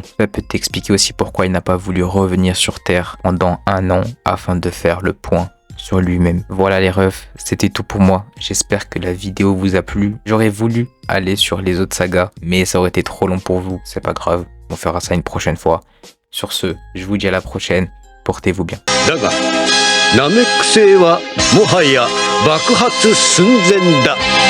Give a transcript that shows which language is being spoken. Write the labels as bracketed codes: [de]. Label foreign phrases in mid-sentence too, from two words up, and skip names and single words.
[fr] Ça peut expliquer aussi pourquoi il n'a pas voulu revenir sur Terre pendant 1 an afin de faire le point sur lui-même. Voilà les refs, c'était tout pour moi. J'espère que la vidéo vous a plu. J'aurais voulu aller sur les autres sagas, mais ça aurait été trop long pour vous. C'est pas grave, on fera ça une prochaine fois. Sur ce, je vous dis à la prochaine. Portez-vous bien. [ja] だがナメック星はもはや爆発寸前だ。